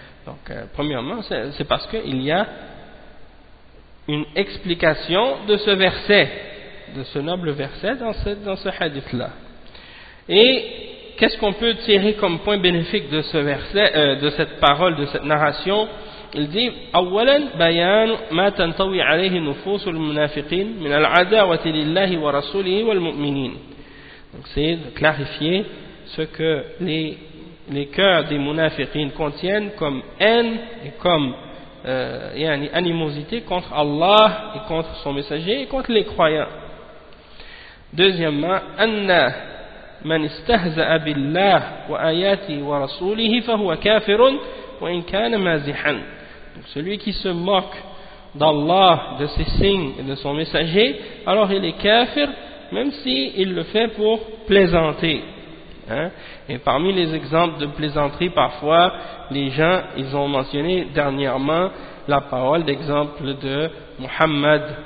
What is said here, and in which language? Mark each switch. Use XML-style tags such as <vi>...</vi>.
<fr>Donc premièrement c'est parce que il y a une explication de ce verset, de ce noble verset dans ce hadith là. Et qu'est-ce qu'on peut tirer comme point bénéfique de ce verset, de cette parole, de cette narration? Il dit</fr> <ar>أولاً بيان ما تنطوي عليه نفوس المنافقين من العداوة لله ورسوله والمؤمنين.</ar> <fr>Donc c'est de clarifier ce que les cœurs des munafiqins contiennent comme haine et comme animosité contre Allah et contre son messager et contre les croyants.</fr> <ar>Deuxièmement أن من استهزأ بالله وآياته ورسوله فهو كافر وإن كان مازحا.</ar> <fr>Donc celui qui se moque d'Allah, de ses signes et de son messager, alors il est kafir, même s'il le fait pour plaisanter. Et parmi les exemples de plaisanterie, parfois, les gens, ils ont mentionné dernièrement la parole d'exemple de Muhammad,</fr>